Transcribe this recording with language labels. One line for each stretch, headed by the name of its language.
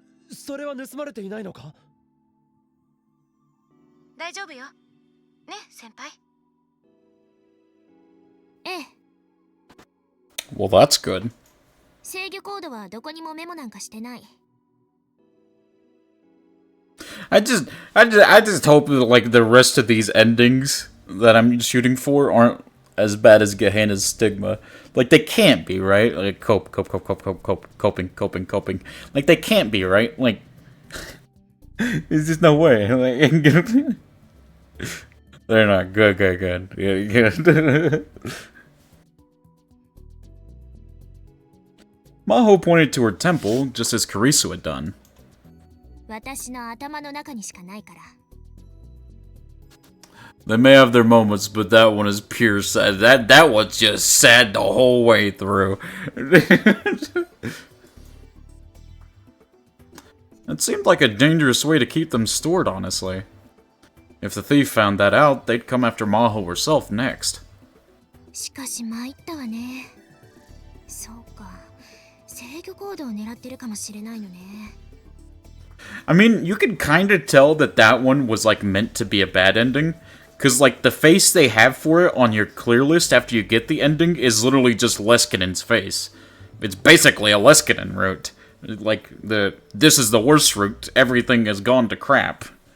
Japanese: それは盗まれていないのか？大丈夫よ。ね、先輩。ええ。
English: Well, that's good.
Japanese: 制御コードはどこにもメモなんかしてない。
English: I just hope that, like, the rest of these endings that I'm shooting for aren't as bad as Gehenna's stigma. Like, they can't be, right? Like, coping. Like, they can't be, right? Like, there's just no way. Like, they're not. Good. Yeah. Maho pointed to her temple, just as Karisu had done.
Japanese: 私の頭の中にしかないから。
English: They may have their moments, but that one is pure sad. That one's just sad the whole way through. It seemed like a dangerous way to keep them stored, honestly. If the thief found that out, they'd come after Maho herself next.
Japanese: しかし参ったわね。そうか。制御コードを狙ってるかもしれないのね。
English: I mean, you could kind of tell that that one was, like, meant to be a bad ending. Because, like, the face they have for it on your clear list after you get the ending is literally just Leskinen's face. It's basically a Leskinen route. Like, this is the worst route, everything has gone to crap.